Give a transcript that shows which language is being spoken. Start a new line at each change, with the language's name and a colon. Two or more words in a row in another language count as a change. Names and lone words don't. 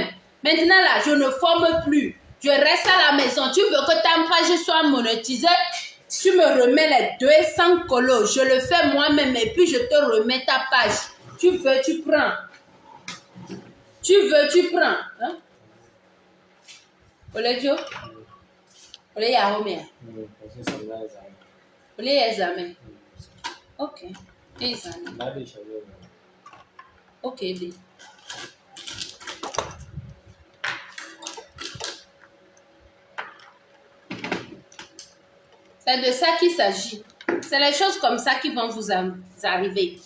French: Maintenant là, je ne forme plus. Je reste à la maison. Tu veux que ta page soit monétisée? Tu me remets les 200 colos. Je le fais moi-même et puis je te remets ta page. Tu veux, tu prends. Tu veux, tu prends. Hein?
Ewe: Oledio? Ole ya home. Ole ya examen. Ok.
French: Examen. Ok, bien. C'est de ça qu'il s'agit. C'est les choses comme ça qui vont vous arriver.